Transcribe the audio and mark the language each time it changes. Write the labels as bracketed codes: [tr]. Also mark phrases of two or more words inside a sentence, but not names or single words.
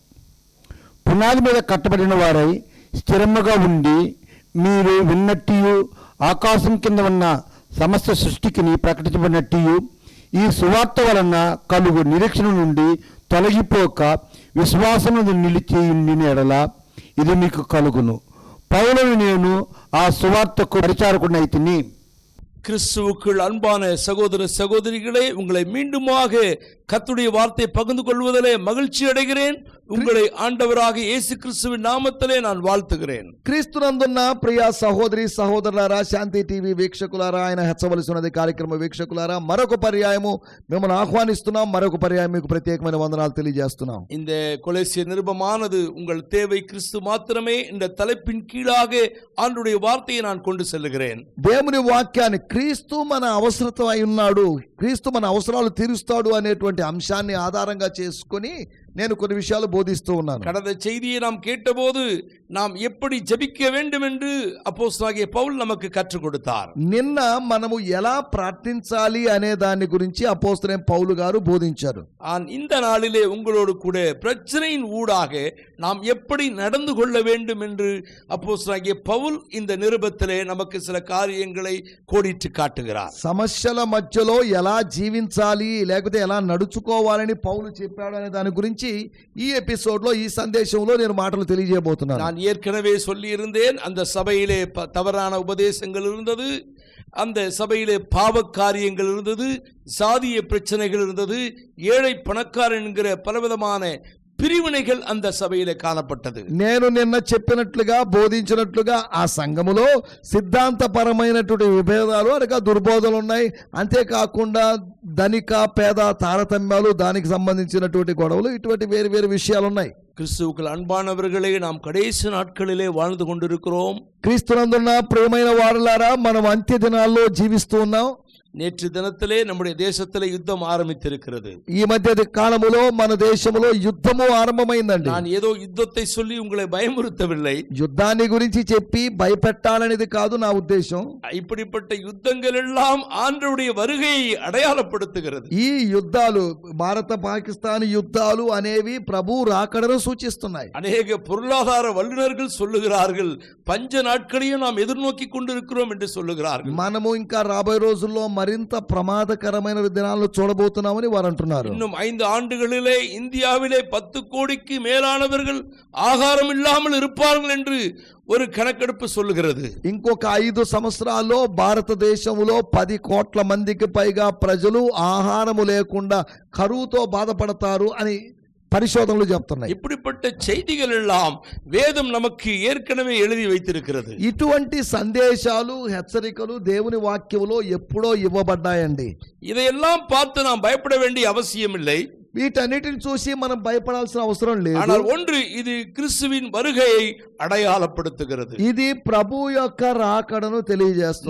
[te] పునాది మీద కట్టబడిన వారై స్థిరముగా ఉండి మీరు విన్నట్టు ఆకాశం కింద ఉన్న సమస్త సృష్టికి ప్రకటించబడినట్టు ఈ సువార్త వలన కలుగు నిరీక్షణ నుండి తొలగిపోక విశ్వాసమును నిలిచి ఉండిన ఎడల ఇది మీకు కలుగును. பவுலனை నేను ఆ సువార్తకు పరిచారకుడైతిని. [ta] கிறிஸ்துவுக்குள் அன்பான சகோதர சகோதரிகளே, உங்களை மீண்டுமாக கர்த்தருடைய வார்த்தை பகிர்ந்து கொள்வதிலே மகிழ்ச்சி அடைகிறேன். உங்களை ஆண்டவராக இயேசு கிறிஸ்துவின் நாமத்திலே நான் வாழ்த்துகிறேன். [te] క్రీస్తునందున్న ప్రియ సహోదరి సహోదరులారా, శాంతి టీవీ వీక్షకులారా, ఆయన హెచ్చవలసినది కార్యక్రమ వీక్షకులారా, మరొక పర్యాయము మిమ్మల్ని ఆహ్వానిస్తున్నాం. మరొక పర్యాయం మీకు ప్రత్యేకమైన వందనాలు తెలియజేస్తున్నాం. [ta] இந்த கொலோசிய நிருபமானது உங்கள் தேவை கிறிஸ்து மாத்திரமே இந்த தலைப்பின் கீழாக ஆண்டவருடைய வார்த்தையை நான் கொண்டு செல்லுகிறேன். [te] దేవుని వాక్యాన్ని క్రీస్తు మన అవసరత అయి ఉన్నాడు, క్రీస్తు మన అవసరాలు తీరుస్తాడు అనేటువంటి అంశాన్ని ఆధారంగా చేసుకొని నేను కొన్ని విషయాలు బోధిస్తూ ఉన్నాను. [ta] கடந்த செய்தியை நாம் கேட்டபோது நாம் எப்படி ஜெபிக்க வேண்டும் என்று அப்போஸ்தலனாகிய பவுல் நமக்கு கற்றுக் கொடுத்தார். [te] నిన్న మనము ఎలా ప్రార్థించాలి అనే దాని గురించి అపోస్తలుడైన పౌలు గారు బోధించారు. [ta] இந்த நாளிலே உங்களோடு கூட பிரச்சனையின் ஊடாக நாம் எப்படி நடந்து கொள்ள வேண்டும் என்று அப்போஸ்தலனாகிய பவுல் இந்த நிருபத்திலே நமக்கு சில காரியங்களை கோடிட்டு காட்டுகிறார். [te] సమస్యల మధ్యలో ఎలా జీవించాలి లేకపోతే ఎలా నడుచుకోవాలని పౌలు చెప్పాడు అనే దాని గురించి ఈ ఎపిసోడ్ లో, ఈ సందేశంలో నేను మాటలు తెలియజేయబోతున్నాను. [ta] நான் ஏற்கனவே சொல்லி இருந்தேன், அந்த சபையிலே தவறான உபதேசங்கள் இருந்தது, அந்த சபையிலே பாவ காரியங்கள் இருந்தது, சாதிய பிரச்சனைகள் இருந்தது, ஏழை பணக்காரன் என்கிற பலவிதமான பிரிவினைகள் அந்த சபையிலே காணப்பட்டது. [te] నేను నిన్న చెప్పినట్లుగా బోధించినట్లుగా ఆ సంఘములో సిద్ధాంతపరమైనటువంటి విభేదాలు అనగా దుర్బోధనలు ఉన్నాయి. అంతేకాకుండా ధనిక పేద తారతమ్యాలు, దానికి సంబంధించినటువంటి గొడవలు, ఇటువంటి వేరు వేరు విషయాలు ఉన్నాయి. [ta] கிறிஸ்துவுக்குள் அன்பானவர்களே, நாம் கடைசி நாட்களிலே வாழ்ந்து கொண்டிருக்கிறோம். [te] క్రీస్తునందున్న ప్రియమైన వారలారా, మనం అంత్య దినాల్లో జీవిస్తూ ఉన్నాం. [ta] நேற்று தினத்திலே நம்முடைய தேசத்திலே யுத்தம் ஆரம்பித்திருக்கிறது. [te] ఈ మధ్య కాలములో మన దేశంలో యుద్ధము ఆరంభమైందండి. [ta] நான் ஏதோ யுத்தத்தை சொல்லி உங்களை பயமுறுத்தவில்லை, [te] యుద్ధాన్ని గురించి చెప్పి భయపెట్టాలనేది కాదు నా ఉద్దేశం. [ta] இப்படிப்பட்ட யுத்தங்கள் எல்லாம் ஆண்டவருடைய வருகையை அடையாளப்படுத்துகிறது. [te] ఈ యుద్ధాలు, భారత పాకిస్తాన్ యుద్ధాలు అనేవి ప్రభు రాకడను సూచిస్తున్నాయి. [ta] அநேக பொருளாதார வல்லுநர்கள் சொல்லுகிறார்கள், பஞ்ச நாட்களையும் நாம் எதிர்நோக்கி கொண்டிருக்கிறோம் என்று சொல்லுகிறார்கள். [te] మనము ఇంకా రాబోయే రోజుల్లో మరింత ప్రమాదకరమైన దినాలను చూడబోతున్నామని వారు అంటున్నారు. [ta] இன்னும் 5 ஆண்டுகளிலே இந்தியாவிலே 10 கோடிக்கு மேலானவர்கள் ஆகாரம் இல்லாமல் இருப்பார்கள் என்று ஒரு கணக்கெடுப்பு சொல்லுகிறது. [te] ఇంకొక 5 సంవత్సరాల్లో భారతదేశంలో 10 కోట్ల మందికి పైగా ప్రజలు ఆహారము లేకుండా కరువుతో బాధపడతారు అని పరిశోధనలు చెప్తున్నాయి. [ta] இப்படிப்பட்ட செய்திகள் எல்லாம் வேதம் நமக்கு ஏற்கனவே எழுதி வைத்திருக்கிறது. [te] ఇటువంటి సందేశాలు, హెచ్చరికలు దేవుని వాక్యములో ఎప్పుడో ఇవ్వబడ్డాయండి. [ta] இதையெல்லாம் பார்த்து நாம் பயப்பட வேண்டிய அவசியம் இல்லை. [te] వీటన్నిటిని చూసి మనం భయపడాల్సిన అవసరం లేదు. [ta] ஆனால் ஒன்று, இது கிறிஸ்துவின் வருகையை அடையாளப்படுத்துகிறது. [te] ఇది ప్రభు యొక్క రాకడను తెలియజేస్తుంది.